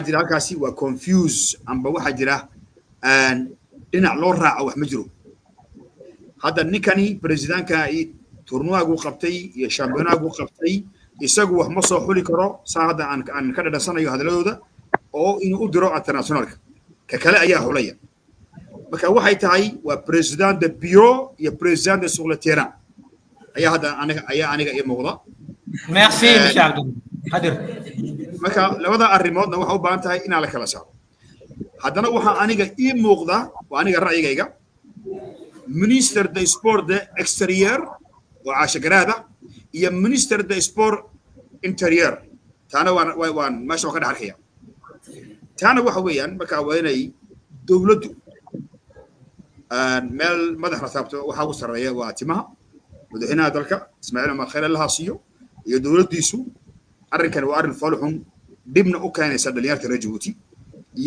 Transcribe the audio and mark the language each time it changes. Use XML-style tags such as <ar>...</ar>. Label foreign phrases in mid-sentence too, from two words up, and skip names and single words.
<so>jira halkaasi waa confuse amba waxaa jira dhinac loo raaco wax ma jiro hadda ninkani presidentka turnuwaagu qabtay iyo shampiyonaagu qabtay isagu wax ma soo xuli karo saa hadda aan ka dhadhansanayo hadalladooda oo inuu u diro internationalka ka kale ayaa xulaya marka waxay tahay waa</so> <fr>president de bureau</fr> <so>iyo</so> <fr>president de sur le terrain</fr> <so>ayaa hadda aniga ii muuqda</so> <fr>merci monsieur Abdou Qadir</fr> <so>marka labada arrimoodna waxa u baahan tahay inaan la kala saaro haddana waxaa aniga ii muuqda waa aniga ra'yigayga</so> <fr>minister de sport de exterior</fr> <so>oo caasha garaada iyo</so> <fr>minister de sport interior</fr> <so>taana waan meesha ka dhex arkaya taana waxa weeyaan marka waa inay dowladdu meel madaxda taabto waxa ugu sarreeya waa timaha madaxweynaha dalka Ismaaciil Omar Khayr Allah siiyo iyo dowladdiisu arrinkan waa arrin falxun dibna u keenaysa dhalinyarta reer Djibouti iyo</so>